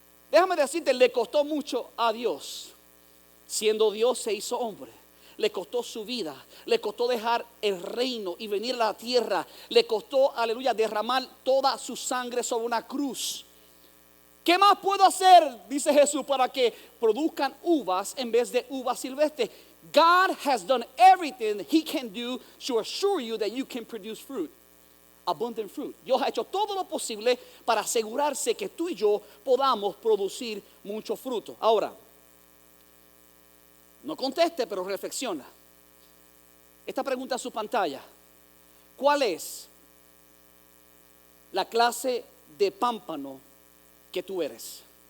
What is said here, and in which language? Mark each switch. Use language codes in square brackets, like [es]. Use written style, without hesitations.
[es] Déjame decirte, le costó mucho a Dios. Siendo Dios se hizo hombre. Le costó su vida, le costó dejar el reino y venir a la tierra. Le costó, aleluya, derramar toda su sangre sobre una cruz. ¿Qué más puedo hacer? Dice Jesús, para que produzcan uvas en vez de uvas silvestres. [en] God has done everything He can do to assure you that you can produce fruit, abundant fruit. [es] Dios ha hecho todo lo posible para asegurarse que tú y yo podamos producir mucho fruto. Ahora, no conteste, pero reflexiona. Esta pregunta en su pantalla: ¿cuál es la clase de pámpano que tú eres?